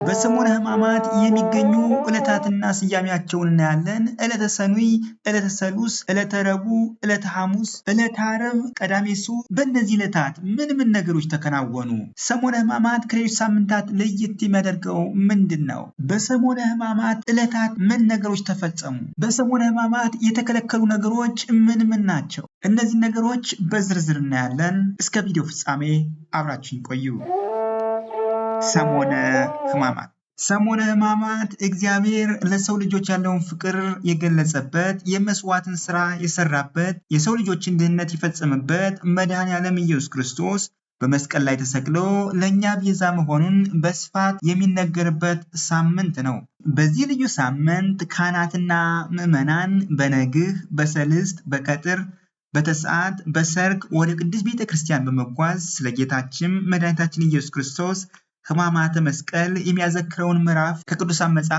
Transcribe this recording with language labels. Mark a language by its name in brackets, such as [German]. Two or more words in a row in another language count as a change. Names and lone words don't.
[Amharic] በሰሙነ ሕማማት የሚገኙ ዕለታትና ስያሜያቸውን እናያለን። ዕለተ ሰኑይ፣ ዕለተ ሰሉስ፣ ዕለተ ረቡዕ፣ ዕለተ ሐሙስ፣ ዕለተ ዓርብ፣ ቀዳሜ ሱር። በእነዚህ ዕለታት ምን ነገሮች ተከናወኑ? ሰሙነ ሕማማት ከሌሎች ሳምንታት ለየት የሚያደርገው ምንድን ነው? በሰሙነ ሕማማት ዕለታት ምን ነገሮች ተፈጸሙ? በሰሙነ ሕማማት የተከለከሉ ነገሮች ምን ናቸው? እነዚህ ነገሮች በዝርዝር እናያለን። እስከ ቪዲዮ ፍጻሜ አብራችሁን ቆዩ። ሰሙነ ሕማማት ሰሙነ ሕማማት እግዚአብሔር ለሰው ልጆች ያለውን ፍቅር የገለጸበት፣ የመስዋዕትን ስራ የሰራበት፣ የሰው ልጆችን ድህነት የፈጸመበት፣ መድኃኔዓለም ኢየሱስ ክርስቶስ በመስቀል ላይ ተሰቅሎ ለእኛ ቤዛ መሆኑን በስፋት የሚነገርበት ሳምንት ነው። በዚህ ልዩ ሳምንት ካህናትና ምዕመናን በነግህ፣ በሰልስት፣ በቀትር፣ በተስዓት፣ በሰርክ ወደ ቅድስት ቤተ ክርስቲያን በመጓዝ ስለ ጌታችን መድኃኒታችን ኢየሱስ ክርስቶስ ሕማማተ መስቀል የሚያዘክረውን ምዕራፍ ከቅዱሳን መጻሕፍት